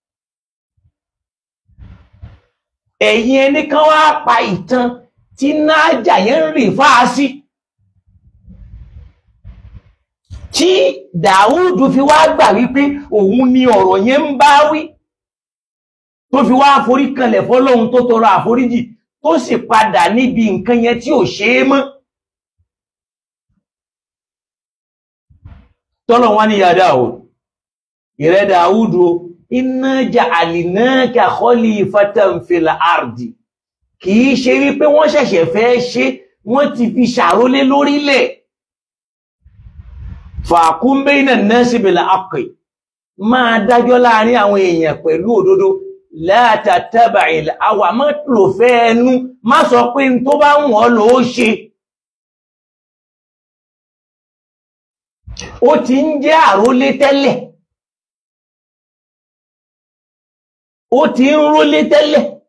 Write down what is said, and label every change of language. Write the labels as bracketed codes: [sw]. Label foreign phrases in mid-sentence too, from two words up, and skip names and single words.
[yo] Ẹ̀yin ẹni kan wá pa ìtàn tí nájà yẹn ń rìn fáasí, tí Dáúdù fi wá gbà wípé òun ni ọ̀rọ̀ yẹn ń bá wí, tó fi wá forí kanlẹ̀ fọ́lọ́hun tó tọrọ àforíjì, tó sì padà níbi nǹkan yẹn tí ò ṣe é mọ́. Tọ́lọ̀ wá ní ya Dáúdù, ìrẹ́ Dáúdù, [ar] إنا جعلناك خليفة في الأرض, [yo] kìí ṣe wípé wọ́n ṣẹ̀ṣẹ̀ fẹ́ ṣe, wọ́n ti fi ṣàrólé lórílẹ̀. [ar] فاحكم بين الناس بالحق, [yo] máa dájọ́ láàrin àwọn èèyàn pẹ̀lú òdodo. [ar] لا تتبع الهوى, [yo] má lò fẹ́ ẹnu, má sọ pé n tó bá wọ́n lò ó ṣe. Ó ti ń jẹ́ àrólé tẹ́lẹ̀, ó ti ń rólé tẹ́lẹ̀.